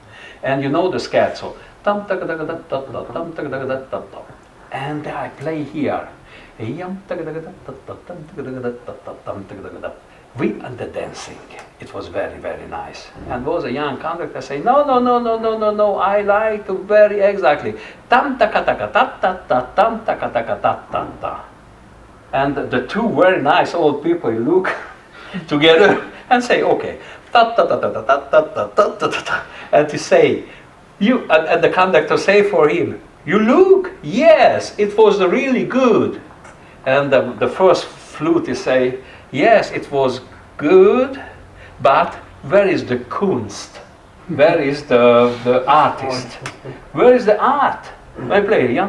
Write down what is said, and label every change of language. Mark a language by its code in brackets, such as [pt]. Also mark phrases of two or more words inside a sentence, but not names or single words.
[en] And you know the scherzo. and I play here. We and the dancing. It was very, very nice. And was a young conductor saying, no, no, no, no, no, no, no, I like to very exactly. Tam taka taka ta ta ta tam taka taka ta ta ta. And the two very nice old people look together and say, okay, ta ta ta ta ta ta ta ta ta ta ta. And to say, you and the conductor say for him, you look, yes, it was really good. And the first flutist say, yes, it was good, but where is the Kunst? Where is the artist? Where is the art? I play.